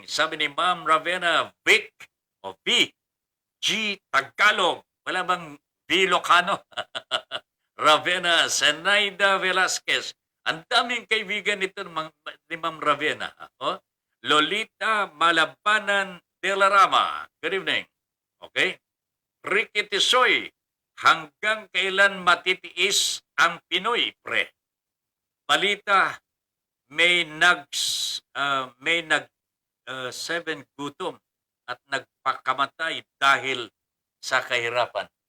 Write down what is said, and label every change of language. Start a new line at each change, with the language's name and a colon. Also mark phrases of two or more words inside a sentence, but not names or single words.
Filipino: Sabi ni Ma'am Ravenna, Vic o V. G. Tagalog. Wala bang V. Locano? Ravenna, Zenaida Velasquez. Ang daming kaibigan nito ni Ma'am Ravenna. Oh? Lolita Malabanan de la Rama.
English: Good evening.
Filipino: Okay? Ricky Tisoy. Hanggang kailan matitiis ang Pinoy, pre? Balita, may nag seven gutom at nagpakamatay dahil sa kahirapan.